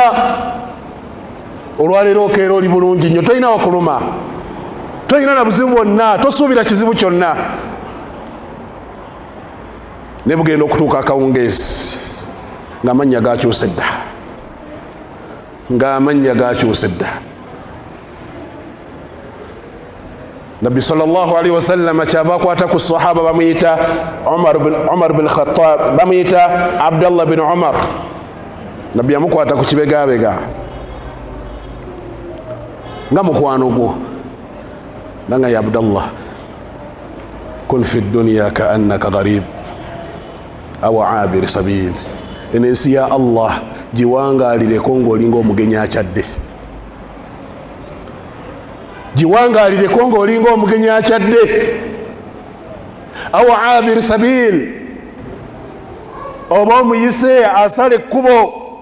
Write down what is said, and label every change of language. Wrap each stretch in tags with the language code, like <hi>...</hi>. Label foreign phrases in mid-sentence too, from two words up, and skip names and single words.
<lg>Olwaleero okeera oli bulungi nnyo, tolina wakuluma, tolina na buzibu bwonna, tosuubira kizibu kyonna, ne bugenda okutuuka akawungeezi ng'amannya gakyuse dda, ng'amannya gakyuse dda. Nabbi</lg> <ar>صلى الله عليه وسلم</ar> <lg>kyava akwata ku sahaba bamuyita Umar bin Khattab, bamuyita Abdullah bin Umar. Nabbi yamukwata ku kibegabega nga mukwano gwo, nanga ya Abdullah,</lg> <ar>كن في الدنيا كأنك غريب أو عابر سبيل,</ar> <lg>ensi ya Allah giwangalireko ng'olinga omugenyi akyadde, giwangalireko ng'olinga omugenyi akyadde,</lg> <ar>أو عابر سبيل,</ar> <lg>oba omuyise asala ekkubo.</lg>